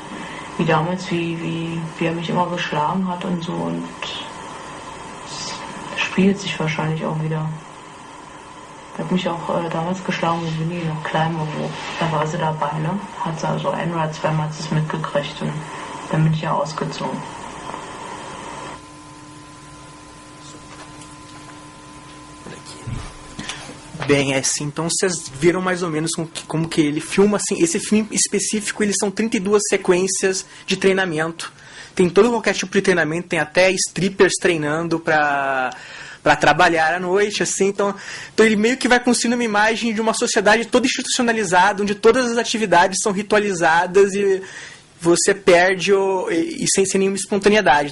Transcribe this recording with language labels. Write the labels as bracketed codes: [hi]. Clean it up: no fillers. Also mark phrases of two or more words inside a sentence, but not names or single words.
[de] Wie damals, wie er mich immer geschlagen hat und so. Und das spiegelt sich wahrscheinlich auch wieder. Er hat mich auch damals geschlagen, wo Winnie noch klein war. Da war sie dabei, ne? Hat sie also 1 oder 2 Mal das mitgekriegt und dann bin ich ja ausgezogen. [pt] Bem, assim, então vocês viram mais ou menos como que ele filma, assim, esse filme específico, eles são 32 sequências de treinamento. Tem todo qualquer tipo de treinamento, tem até strippers treinando para trabalhar à noite, assim, então ele meio que vai construindo uma imagem de uma sociedade toda institucionalizada, onde todas as atividades são ritualizadas e você perde sem nenhuma espontaneidade.